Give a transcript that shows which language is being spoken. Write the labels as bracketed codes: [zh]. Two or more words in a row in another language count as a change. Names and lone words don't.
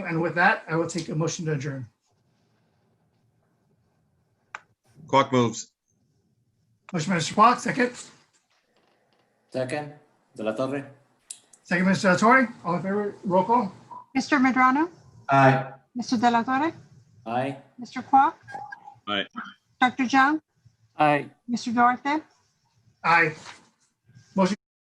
[en] And with that, I will take a motion to adjourn. Quack moves. Motion by Mr. Kwok, second. Second, De La Torre. Second, Mr. Del Torre. All in favor, roll call. Mr. Medrano, Aye. Mr. De La Torre, Aye. Mr. Kwok, Aye. Dr. Zhang, Aye. Mr. Duarte. Aye. Motion